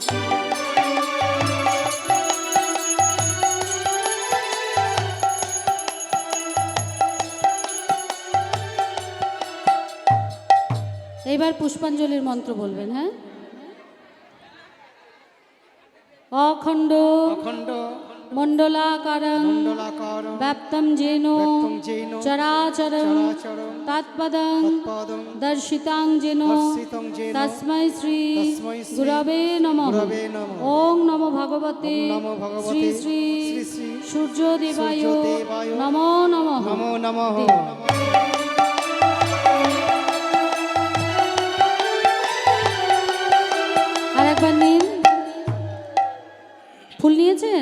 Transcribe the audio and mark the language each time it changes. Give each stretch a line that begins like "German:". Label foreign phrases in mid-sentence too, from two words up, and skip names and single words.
Bangla: এবার পুষ্পাঞ্জলির মন্ত্র বলবেন।
Sanskrit: হ্যাঁ, অখণ্ড মণ্ডলাকারং ব্যাপ্তং যেন চরাচরং তৎপদং দর্শিতাং যেন তস্मै শ্রী গুরবে নমঃ। ওং নমো ভগবতে শ্রী শ্রী সূর্যদেবায় নমো নমঃ।
Bangla: আরেকবার নিন। ফুল নিয়েছেন?